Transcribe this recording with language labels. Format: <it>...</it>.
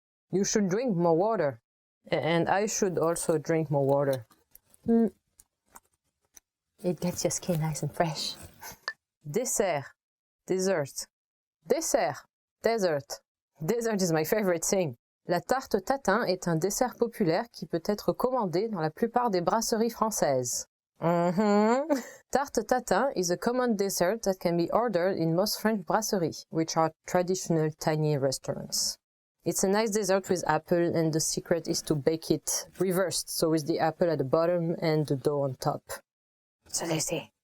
<en>You should drink more water. And I should also drink more water. It gets your skin nice and fresh. Dessert, dessert. Dessert, dessert. Dessert is my favorite thing.</en> <fr>La tarte tatin est un dessert populaire qui peut être commandé dans la plupart des brasseries françaises.</fr> <en>Tarte tatin is a common dessert that can be ordered in most French brasseries, which are traditional tiny restaurants. It's a nice dessert with apple, and the secret is to bake it reversed, so with the apple at the bottom and the dough on top. So they say.</en>